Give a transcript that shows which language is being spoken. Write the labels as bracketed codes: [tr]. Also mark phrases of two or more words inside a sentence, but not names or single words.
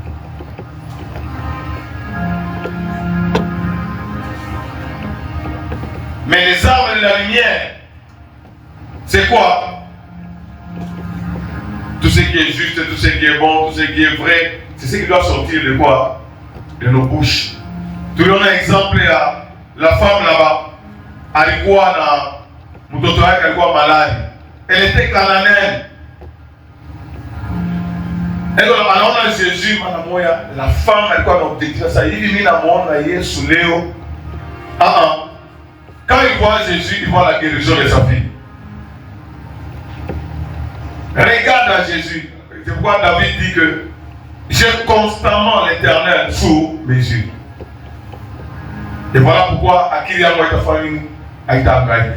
[fr] Mais les armes de la lumière, c'est quoi? Tout ce qui est juste, tout ce qui est bon, tout ce qui est vrai, c'est ce qui doit sortir de quoi? De nos bouches. Tu donnes un exemple à la femme là-bas, [sw] alikuwa na mtoto wake alikuwa maladi. [fr] Elle était cananéenne. [sw] Elle anaona Jésus mara moja, [fr] la femme [sw] alikuwa na objectif sasa hivi mimi namuona Yesu leo. [fr] Quand il voit Jésus, il voit la guérison de sa fille. Regarde à Jésus. C'est pourquoi David dit que j'ai constamment l'Éternel sous mes yeux. Et voilà pourquoi Akili Amouetafani a été engagé.